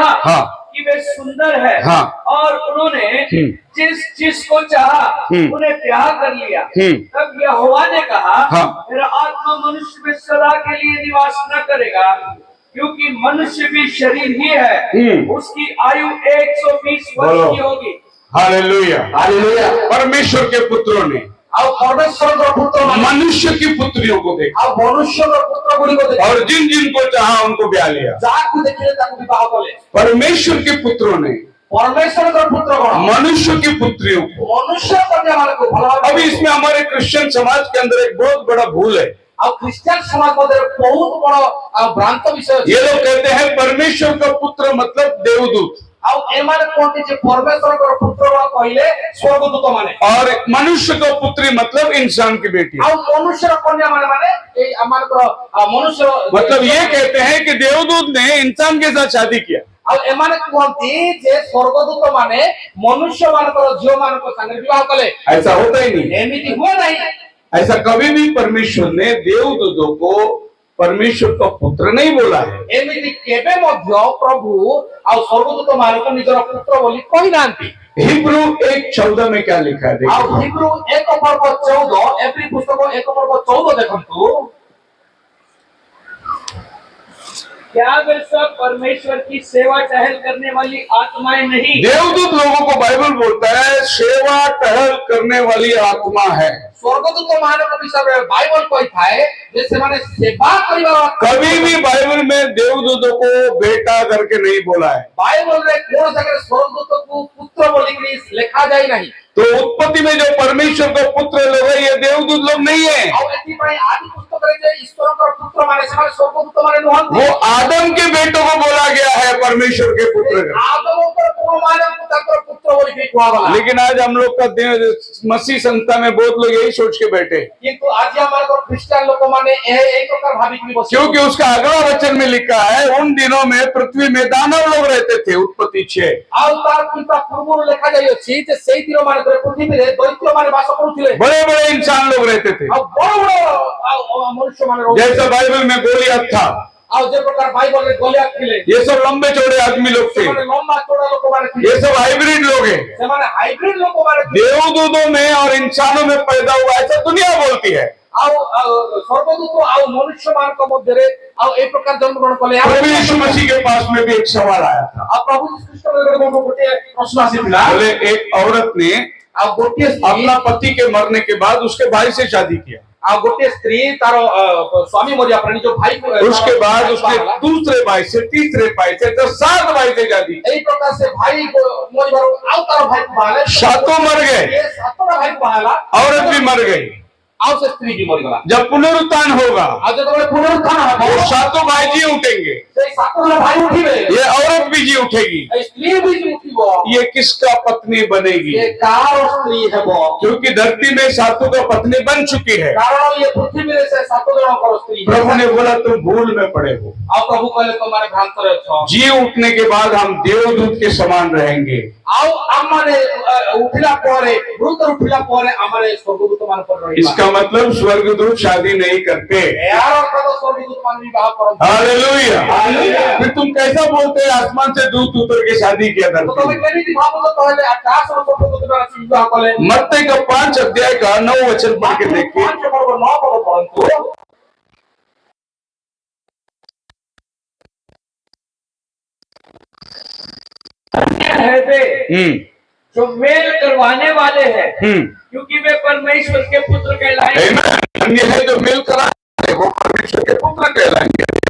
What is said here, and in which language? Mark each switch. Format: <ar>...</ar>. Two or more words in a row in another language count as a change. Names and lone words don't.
<hi>हाँ। कि वे सुंदर है, हाँ। और उन्होंने जिसको चाहा उन्हें ब्याह कर लिया। तब यहोवा ने कहा, हाँ। मेरा आत्मा मनुष्य में सदा के लिए निवास न करेगा, क्योंकि मनुष्य भी शरीर ही है, उसकी आयु 120 वर्ष की होगी। हालेलुया। हालेलुया। परमेश्वर के पुत्रों ने</hi> <or>ଆଉ ପରମେଶ୍ୱରଙ୍କ ପୁତ୍ରମାନେ</or> <hi>मनुष्य की पुत्रियों को देखा</hi> <or>ଆଉ ମନୁଷ୍ୟର ପୁତ୍ର ଗୁଡିକ ଦେଖି</or> <hi>और जिन जिनको चाहा उनको ब्याह लिया।</hi> <or>ଯାହାକୁ ଦେଖିଲେ ତାକୁ ବିବାହ କଲେ।</or> <hi>परमेश्वर के पुत्रों ने</hi> <or>ପରମେଶ୍ୱରଙ୍କ ପୁତ୍ର କଣ</or> <hi>मनुष्य की पुत्रियों को।</hi> <or>ମନୁଷ୍ୟ କନ୍ୟାମାନଙ୍କୁ ଭଲ ଭାବେ</or> <hi>अभी इसमें हमारे क्रिश्चियन समाज के अंदर एक बहुत बड़ा भूल है।</hi> <or>ଆଉ ଖ୍ରୀଷ୍ଟିଆନ ସମାଜ ମଧ୍ୟରେ ବହୁତ ବଡ ଭ୍ରାନ୍ତ ବିଷୟ ଅଛି।</or> <hi>ये लोग कहते हैं परमेश्वर का पुत्र मतलब देवदूत,</hi> <or>ଆଉ ଏମାନେ କୁହନ୍ତି ଯେ ପରମେଶ୍ୱରଙ୍କର ପୁତ୍ର କଣ କହିଲେ ସ୍ୱର୍ଗଦୂତ ମାନେ,</or> <hi>और मनुष्य का पुत्री मतलब इंसान की बेटी।</hi> <or>ଆଉ ମନୁଷ୍ୟର କନ୍ୟା ମାନେ ଏଇ ଆମମାନଙ୍କର ମନୁଷ୍ୟ</or> <hi>मतलब ये कहते हैं कि देवदूत ने इंसान के साथ शादी किया।</hi> <or>ଆଉ ଏମାନେ କୁହନ୍ତି ଯେ ସ୍ୱର୍ଗଦୂତ ମାନେ ମନୁଷ୍ୟ ମାନଙ୍କର ଝିଅ ମାନଙ୍କ ସାଙ୍ଗରେ ବିବାହ କଲେ।</or> <hi>ऐसा होता ही नहीं।</hi> <or>ଏମିତି ହୁଏ ନାହିଁ।</or> <hi>ऐसा कभी भी परमेश्वर ने देवदूतों को परमेश्वर का पुत्र नहीं बोला है।</hi> <or>ଏମିତି କେବେ ମଧ୍ୟ ପ୍ରଭୁ ଆଉ ସ୍ୱର୍ଗଦୂତ ମାନଙ୍କୁ ନିଜର ପୁତ୍ର ବୋଲି କହିନାହାନ୍ତି।</or> <hi>हिब्रू 1:14 में क्या लिखा है</hi> <or>ଆଉ</or> <hi>देखिए।</hi> <or>ହିବ୍ରୁ 1:14 ଏପ୍ରି ପୁସ୍ତକ 1:14 ଦେଖନ୍ତୁ।</or> <hi>क्या वे सब परमेश्वर की सेवा टहल करने वाली आत्माएं नहीं? देवदूत लोगों को बाइबल बोलता है सेवा टहल करने वाली आत्मा है।</hi> <or>ସ୍ୱର୍ଗଦୂତ ମାନଙ୍କ ବିଷୟରେ ବାଇବଲ କହିଥାଏ ଯେ ସେମାନେ ସେବା କରିବା।</or> <hi>कभी भी बाइबल में देवदूतों को बेटा करके नहीं बोला है।</hi> <or>ବାଇବଲରେ କୌଣସି ଜାଗାରେ ସ୍ୱର୍ଗଦୂତକୁ ପୁତ୍ର ବୋଲିକି ଲେଖା ଯାଇ ନାହିଁ।</or> <hi>तो उत्पत्ति में जो परमेश्वर का पुत्र लोग है ये देवदूत लोग नहीं है।</hi> <or>ଆଉ ଏଥିପାଇଁ ଆଦି ପୁସ୍ତକରେ ଯେ ଈଶ୍ୱରଙ୍କର ପୁତ୍ର ମାନେ ସେମାନେ ସ୍ୱର୍ଗଦୂତ ମାନେ ନୁହନ୍ତି।</or> <hi>वो आदम के बेटों को बोला गया है परमेश्वर के पुत्र।</hi> <or>ଆଦମଙ୍କର ପୁଅମାନଙ୍କୁ ତାଙ୍କର ପୁତ୍ର ବୋଲିକି କୁହାଗଲା।</or> <hi>लेकिन आज हम लोग का मसीह संस्था में बहुत लोग यही सोच के बैठे,</hi> <or>କିନ୍ତୁ ଆଜି ଆମର ଖ୍ରୀଷ୍ଟିଆନ ଲୋକମାନେ ଏଇ ପ୍ରକାର ଭାବିକି ବସିଛନ୍ତି।</or> <hi>क्योंकि उसका अगला वचन में लिखा है उन दिनों में पृथ्वी में दानव लोग रहते थे। उत्पत्ति 6।</hi> <or>ଆଉ ତାର କିନ୍ତୁ ପୂର୍ବରୁ ଲେଖା ଯାଇଅଛି ଯେ ସେଇ ଦିନ ମାନଙ୍କରେ ପୃଥିବୀରେ ଦୈତ୍ୟ ମାନେ ବାସ କରୁଥିଲେ।</or> <hi>बड़े बड़े इंसान लोग रहते थे।</hi> <or>ଆଉ ବଡ ବଡ ମନୁଷ୍ୟ ମାନେ ରହୁଥିଲେ।</or> <hi>जैसा बाइबल में गोलियत था,</hi> <or>ଆଉ ଯେ ପ୍ରକାର ବାଇବଲରେ ଗଲିଆତ ଥିଲେ</or> <hi>ये सब लंबे चौड़े आदमी लोग थे।</hi> <or>ସେମାନେ ଲମ୍ବା ଚौड़ा ଲୋକମାନେ ଥିଲେ।</or> <hi>ये सब हाइब्रिड लोग हैं।</hi> <or>ସେମାନେ ହାଇବ୍ରିଡ ଲୋକମାନେ ଥିଲେ।</or> <hi>देवदूतों में और इंसानों में पैदा हुआ ऐसा दुनिया बोलती है।</hi> <or>ଆଉ ସ୍ୱର୍ଗଦୂତ ଆଉ ମନୁଷ୍ୟ ମାନଙ୍କ ମଧ୍ୟରେ ଆଉ ଏ ପ୍ରକାର ଜନ୍ମଗ୍ରହଣ କଲେ।</or> <hi>प्रभु यीशु मसीह के पास में भी एक सवाल आया था।</hi> <or>ଆଉ ପ୍ରଭୁ ଯୀଶୁଖ୍ରୀଷ୍ଟଙ୍କ ଗୋଟିଏ ପ୍ରଶ୍ନ ଆସିଥିଲା।</or> <hi>बोले एक औरत ने</hi> <or>ଆଉ ଗୋଟିଏ</or> <hi>अपना पति के मरने के बाद उसके भाई से शादी किया।</hi> <or>ଆଉ ଗୋଟିଏ ସ୍ତ୍ରୀ ତାର ସ୍ୱାମୀ ମରିବା ପରେ ନିଜ ଭାଇ</or> <hi>उसके बाद उसने दूसरे भाई से, तीसरे भाई से, तो 7 भाई से शादी की।</hi> <or>ଏଇ ପ୍ରକାର ସେ ଭାଇ ମରିବାରୁ ଆଉ ତାର ଭାଇ ବାହାହେଲେ।</or> <hi>सातों मर गए,</hi> <or>7ଟା ଭାଇ ବାହାହେଲା।</or> <hi>औरत भी मर गई।</hi> <or>ଆଉ ସେ ସ୍ତ୍ରୀ ବି ମରିଗଲା।</or> <hi>जब पुनरुत्थान होगा</hi> <or>ଆଉ ଯେତେବେଳେ ପୁନରୁତ୍ଥାନ ହେବ</or> <hi>वो 7 भाई जी उठेंगे,</hi> <or>ସେଇ 7 ଜଣ ଭାଇ ଉଠିବେ।</or> <hi>ये औरत भी जी उठेगी।</hi> <or>ଏଇ ସ୍ତ୍ରୀ ବି ଉଠିବ।</or> <hi>ये किसका पत्नी बनेगी?</hi> <or>ଏ କାହାର ସ୍ତ୍ରୀ ହେବ?</or> <hi>क्योंकि धरती में 7 का पत्नी बन चुकी है।</hi> <or>କାରଣ ଇଏ ପୃଥିବୀରେ ସେ 7 ଜଣଙ୍କର ସ୍ତ୍ରୀ।</or> <hi>प्रभु ने बोला तुम भूल में पड़े हो।</hi> <or>ଆଉ ପ୍ରଭୁ କହିଲେ ତମମାନେ ଭ୍ରାନ୍ତରେ ଅଛ।</or> <hi>जी उठने के बाद हम देवदूत के समान रहेंगे।</hi> <or>ଆଉ ଆମମାନେ ଉଠିଲା ପରେ ମୃତ ଉଠିଲା ପରେ ଆମମାନେ ସ୍ୱର୍ଗଦୂତ ମାନ ପରେ ରହିବା।</or> <hi>इसका मतलब स्वर्गदूत शादी नहीं करते।</hi> <or>ଏହାର ଅର୍ଥ ତ ସ୍ୱର୍ଗଦୂତ ମାନେ ବିବାହ କରନ୍ତି।</or> <hi>हालेलुया। हालेलुया। फिर तुम कैसा बोलते हैं आसमान से दूत उतर के शादी किया</hi> <or>ତ ତମେ</or> <hi>धरती में?</hi> <or>କେମିତି ଭାବୁଛ କହିଲେ ଆକାଶର ସ୍ୱର୍ଗଦୂତ ମାନେ ଆସି ବିବାହ କଲେ?</or> <hi>मत्ती का 5 अध्याय का 9 वचन पढ़ के देखिए।</hi> <or>5 ପର୍ବ 9 ପଦ ପଢନ୍ତୁ।</or> <hi>है वे जो मेल करवाने वाले हैं, क्योंकि वे परमेश्वर के पुत्र कहलाएंगे। Amen। अन्य है जो मेल करा है वो परमेश्वर के पुत्र कहलाएंगे।</hi>